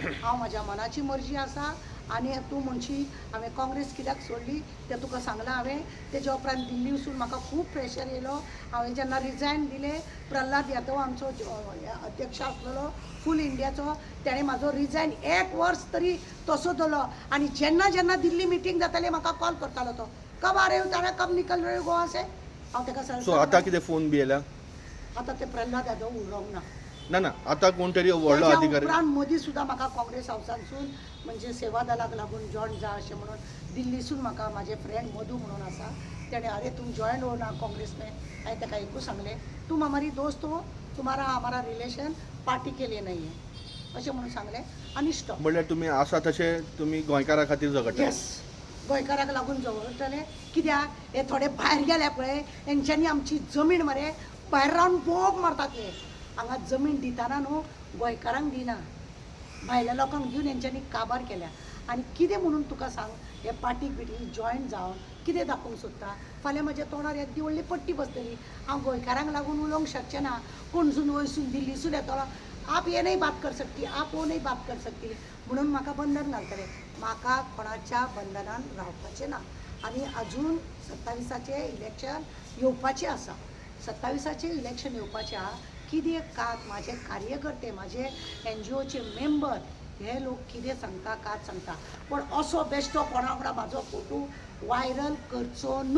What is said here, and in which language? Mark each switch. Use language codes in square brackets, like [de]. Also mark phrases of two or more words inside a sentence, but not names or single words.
[kok] हांव म्हाज्या मनाची मर्जी आसा आनी तूं म्हणशी हांवें काँग्रेस कित्याक सोडली तें तुका सांगलां हांवें. तेज्या उपरांत दिल्ली वचून म्हाका खूब प्रेशर येयलो. हांवें जेन्ना रिजायन दिलें प्रल्हाद यादव आमचो अध्यक्ष आसलेलो फूल इंडियाचो ताणें म्हाजो रिजायन 1 वर्स तरी तसो दवरलो आनी जेन्ना जेन्ना दिल्ली मिटींग जाताली म्हाका कॉल करतालो [hi] तो कब आ रहे हो तारा कब निकल रहे हो गोवा से. [kok] हांव ताका सो आतां कितें फोन बी येयला? आतां ते प्रल्हाद यादव उलोवंक ना. ना आतां कोण तरी व्हडलो अधिकारी उपरांत मोदी सुद्दां म्हाका काँग्रेस हावसानसून म्हणजे सेवा दलाक लागून जॉयन जा अशें म्हणून दिल्लीसून म्हाका म्हाजे फ्रेंड मधू म्हणून आसा तेणें [hi] अरे तुम जॉयन हो ना काँग्रेस में. [kok] हांवें ताका एकूच सांगलें [hi] तुम हमारी दोस्त हो, तुम्हारा हमारा रिलेशन पार्टी के लिए नहीं है [kok] अशें म्हणून सांगलें आनी स्टॉप. म्हणल्यार तुमी आसा तशें तुमी गोंयकारा खातीर झगडटा? येस गोंयकाराक लागून झगडटले. कित्याक हे थोडे भायर गेले पळय हेंच्यांनी आमची जमीन मरे भायर रावन बोब मारतात. हे हांगा जमीन दितना न्हू गोंयकारांक दिना, भायल्या लोकांक दिवन हेंच्यांनी काबार केल्या. आनी कितें म्हणून तुका सांग हे पार्टीक बिटीक जॉयन जावन कितें दाखोवंक सोदता. फाल्यां म्हज्या तोंडार येदी व्हडली पट्टी बसतली. हांव गोंयकारांक लागून उलोवंक शकचें ना. पणसून वयसून दिल्लीसून येतलो [hi] आप ये नहीं बात कर सकती, आप वो नहीं बात कर सकती [kok] म्हणून म्हाका बंधन घालतले. म्हाका कोणाच्या बंधनान रावपाचें ना. आनी अजून 27 इलेक्शन येवपाचें आसा. 27 इलेक्शन येवपाचें आहा. कितें कात म्हाजे कार्यकर्ते म्हाजे NGOचे मेंबर हे लोक कितें सांगता कात सांगता पण असो बेश्टो कोणा वांगडा म्हाजो फोटो वायरल करचो न्हू.